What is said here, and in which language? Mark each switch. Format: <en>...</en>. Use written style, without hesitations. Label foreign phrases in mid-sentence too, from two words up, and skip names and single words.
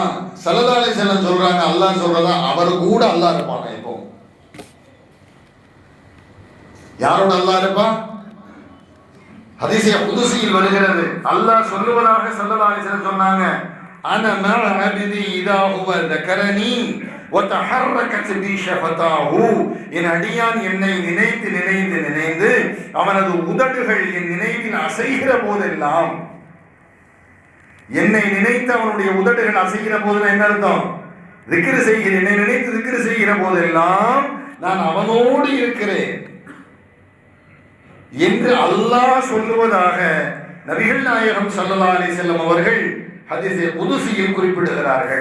<ar>صلى الله عليه وسلم</ar> <ta>சொல்றாங்க, அல்லாஹ் சொல்றதா, அவர் கூட அல்லாஹ் இருப்பாங்க. இப்போ யாரோட அல்லாஹ் இருப்பான்? ஹதீஸே குதுஸியில் வருகிறது, அல்லாஹ் சொல்லுவதாக</ta> <ar>صلى الله عليه وسلم</ar> <ta>சொன்னாங்க,</ta> <ar>أنا مع عبدي إذا هو ذكرني وتحركت بي شفتاه.</ar> <ta>என் அடியான் என்னை நினைத்து நினைத்து நினைந்து அவனது உதடுகள் என் நினைவில் அசைகிற போதெல்லாம், என்னை நினைத்து அவனுடைய உதடுகள் அசைகிற போது என்ன அர்த்தம்? திக்ர் செய்கிறேன், என்னை நினைத்து திக்ர் செய்கிற போதெல்லாம் நான் அவனோடு இருக்கிறேன் என்று அல்லாஹ் சொல்லுவதாக நபிகள் நாயகம்</ta> <ar>صلى الله عليه وسلم</ar> <ta>அவர்கள் ஹதீஸே குதுஸியில் குறிப்பிடுகிறார்கள்.</ta>